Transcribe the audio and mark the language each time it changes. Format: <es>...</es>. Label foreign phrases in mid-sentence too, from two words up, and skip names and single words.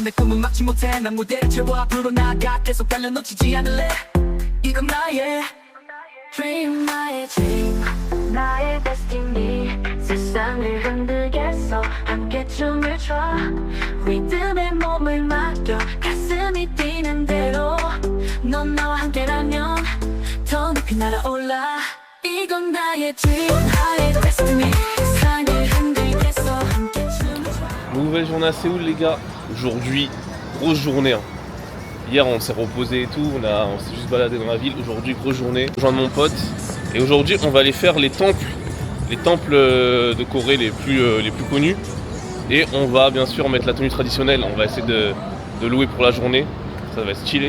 <ko>내 꿈은 막지 못해 난 무대를 채워 앞으로 나아가 계속 달려 놓치지 않을래 이건 나의 dream 나의 dream 나의 destiny 세상을 흔들겠어 함께 춤을 춰 리듬에 몸을 맡겨 가슴이 뛰는 대로 넌 나와 함께라면 더 높이 날아올라 이건 나의 dream 나의 destiny</ko> <fr>Nouvelle journée à Séoul les gars, aujourd'hui grosse journée hein. Hier on s'est reposé et tout, on s'est juste baladé dans la ville, aujourd'hui grosse journée, je rejoins mon pote et aujourd'hui on va aller faire les temples de Corée les plus connus et on va bien sûr mettre la tenue traditionnelle, on va essayer de louer pour la journée, ça va être stylé.</fr>